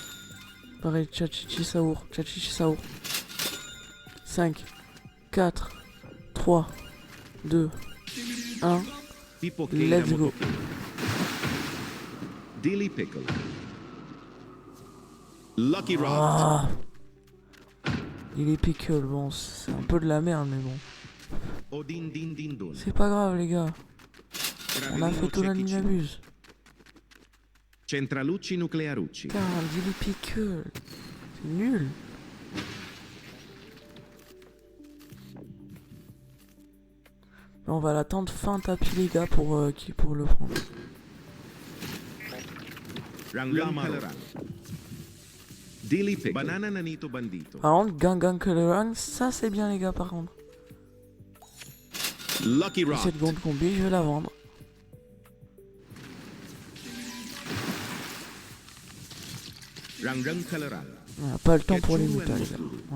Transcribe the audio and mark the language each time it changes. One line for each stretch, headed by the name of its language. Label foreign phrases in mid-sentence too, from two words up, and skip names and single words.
French: Pareil, Chachichi Saour, Chachichi Saour. 5, 4, 3, 2, 1. Pipochera
English: Let's go.
French: Motopico. Dilly Pickle. Lucky Rot. Ah. Il est pickle, bon, c'est un peu de la merde, mais bon. Odin Din Din Dun. C'est pas grave, les gars. On a fait tout la ligne abuse. Centralucci Nuclearucci. Putain, il est pickle. C'est nul. Mais on va l'attendre fin tapis, les gars, pour le prendre. Rangamaro. Dilly Pickle. Banana Nanito Bandito. Par contre, Gangan Colorang, ça c'est bien, les gars, par contre. Lucky Rot. Cette grande combi, je vais la vendre. Rangang Caloran. On n'a pas le temps pour les mutas, les gars. Voilà.